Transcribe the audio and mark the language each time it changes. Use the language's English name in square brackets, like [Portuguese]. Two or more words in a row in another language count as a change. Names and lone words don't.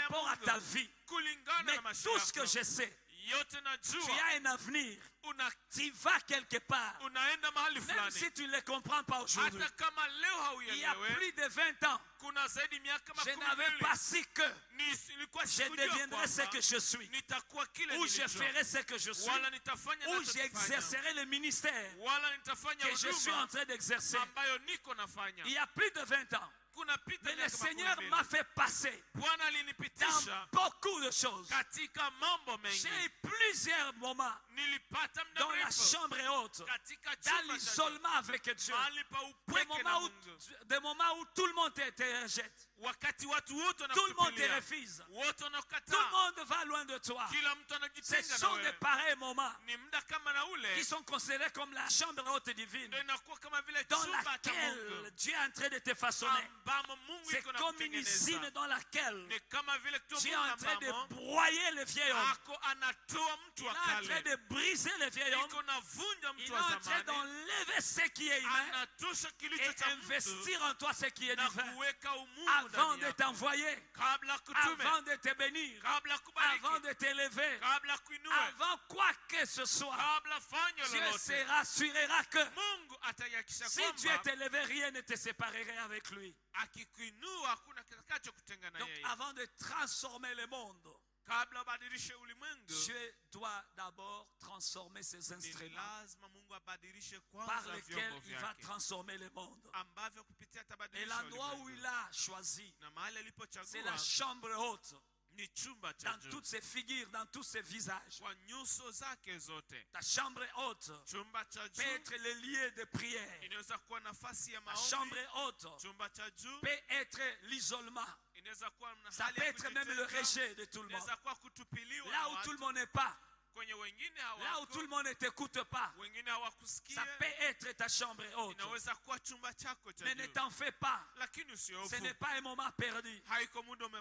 [French] rapport à [Swahili] Mungu, [French] ta vie. [Swahili] kulingana [French] Mais [Swahili] na maisha [French] tout ce que [Swahili] yako. [French] je sais, [Swahili] Yote [French] tu [Swahili] najua [French] as un avenir. Tu vas quelque part. [Swahili] unaenda mahali [French] Même [Swahili] fulani, [French] si tu ne le comprends pas aujourd'hui. [Swahili] hata kama leo [French] Il y a [Swahili] hauelewe. [French] plus de 20 ans, [Swahili] Kuna zaidi miaka [French] je [Swahili] makumi [French] n'avais [Swahili] mbili [French] pas su que [Swahili] nilikuwa [French] je [Swahili] sikujua [French] deviendrai ce [Swahili] kwamba [French] que je suis. [Swahili] nitakuwa kile [French] Ou je [Swahili] nilicho, [French] ferai ce que je suis. [Swahili] wala nitafanya [French] Ou [Swahili] ninachokifanya, [French] j'exercerai le ministère [Swahili] wala nitafanya [French] que je suis en [Swahili] huduma [French] train d'exercer. [Swahili] ambayo niko nafanya. [French] Il y a plus de 20 ans. [Swahili] Kunapita [French] Mais le [Swahili] miaka makumi [French] Seigneur [Swahili] mbili. [French] m'a fait passer [Swahili] Bwana [French] dans [Swahili] alinipitisha [French] beaucoup de choses. [Swahili] katika mambo mengi. [French] J'ai eu plusieurs moments [Swahili] Nilipata muda [French] dans la [Swahili] mrefu [French] chambre haute, [Swahili] katika [French] dans [Swahili] chumba cha [French] l'isolement avec Dieu. [Swahili] mahali pa [French] Des [Swahili] upweke na [French] moments où tout le monde te rejette. [Swahili] wakati watu wote [French] Tout le monde te [Swahili] wanakutupilia, [French] refuse. [Swahili] wote [French] Tout le [Swahili] wanakataa, [French] monde va loin de toi. [Swahili] kila mtu [French] Ce [Swahili] anajitenga na [French] sont des [Swahili] wewe. [French] pareils moments [Swahili] Ni muda kama na [French] qui [Swahili] ule [French] sont considérés comme la chambre haute divine, [Swahili] ndio inakuwa kama vile [French] dans [Swahili] chumba cha [French] laquelle [Swahili] Mungu [French] Dieu est en train de te façonner. [Swahili] ambamo Mungu [French] C'est [Swahili] iko na [French] comme une usine [Swahili] kutengeneza. [French] dans laquelle [Swahili] Ni kama vile tu [French] Dieu est [Swahili] Mungu [French] en train de [Swahili] ambamo [French] broyer le vieil homme. [Swahili] ako anatoa mtu [French] Il [Swahili] wa [French] est en train [Swahili] kale, [French] de briser le vieil homme. [Swahili] iko navunja [French] Il [Swahili] mtu [French] est [Swahili] wa [French] en train [Swahili] zamani, [French] d'enlever ce qui est humain [Swahili] anatosha kilicho [French] et [Swahili] cha mtu [French] investir en toi ce qui est [Swahili] na [French] divin. [Swahili] kuweka umungu [French] Avant [Swahili] ndani [French] de [Swahili] yako. [French] t'envoyer, [Swahili] Kabla kutume, [French] avant de te bénir, [Swahili] kabla kubariki, [French] avant de t'élever, [Swahili] kabla kuinue, [French] avant quoi que ce soit, [Swahili] kabla fanya [French] Dieu [Swahili] lolote, [French] se rassurera que [Swahili] Mungu atahakikisha [French] si Dieu [Swahili] kwamba [French] t'élevait, rien ne te séparerait avec lui. [Swahili] akikuinua hakuna kitakachokutenga na [French] Donc [Swahili] yeye. [French] avant de transformer le monde, [Swahili] Kabla abadilishe ulimwengu, [French] Dieu doit d'abord transformer ses [Swahili] ni [French] instruments [Swahili] lazima Mungu abadilishe [French] par [Swahili] kwanza [French] lesquels [Swahili] vyombo [French] il va [Swahili] vyake [French] transformer le monde. [Swahili] ambavyo kupitia [French] Et [Swahili] atabadilisha [French] l'endroit où [Swahili] ulimwengu. [French] il a choisi, [Swahili] Na mahali [French] c'est [Swahili] alipochagua [French] la chambre haute, [Swahili] ni chumba cha [French] dans [Swahili] juu [French] toutes ses figures, dans tous ses visages. [Swahili] kwa nyuso zake zote. [French] Ta chambre haute [Swahili] Chumba cha [French] peut [Swahili] juu [French] être le lieu de prière. [Swahili] inaweza kuwa nafasi ya [French] La chambre [Swahili] maombi. [French] haute [Swahili] Chumba cha juu [French] peut être l'isolement. [Swahili] inaweza kuwa [French] Ça [Swahili] mahali [French] peut [Swahili] ya [French] être même le [Swahili] kujitenga. [French] rejet de tout le monde. [Swahili] Inaweza kuwa kutupiliwa [French] Là [Swahili] na [French] où tout le [Swahili] watu. [French] monde n'est pas, [Swahili] Kwenye wengine [French] là où [Swahili] hawako, [French] tout le monde ne t'écoute pas, [Swahili] wengine [French] ça [Swahili] hawakusikia. [French] peut être ta chambre haute. [Swahili] Inaweza kuwa chumba chako cha [French] Mais ne [Swahili] juu, [French] t'en fais pas. [Swahili] lakini [French] Ce [Swahili] usihofu. [French] n'est pas un moment perdu. [Swahili] Haiko muda [French] C'est un